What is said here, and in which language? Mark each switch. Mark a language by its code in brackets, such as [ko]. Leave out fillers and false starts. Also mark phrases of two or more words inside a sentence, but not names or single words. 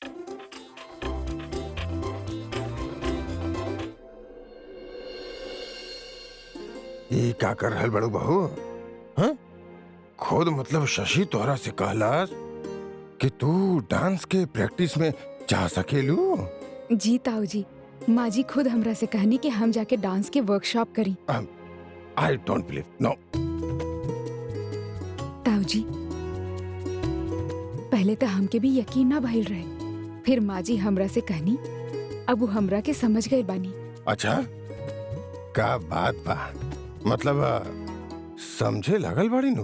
[bho] ये का कर रहल बड़ू बहू? हाँ? खुद मतलब शशि तोहरा से कहलास कि तू डांस के प्रैक्टिस में जा सकेलू? जी ताऊ जी, माँ जी खुद हमरा से कहनी कि हम जाके डांस के वर्कशॉप करी। [en] I don't believe, no. [bho] ताऊ जी पहले तो हमके भी यकीन ना भइल रहे, फिर माँ जी हमरा से कहनी, अब वो हमरा के समझ गए बानी। अच्छा, का बात बा, मतलब समझे लागल बाड़ी नु?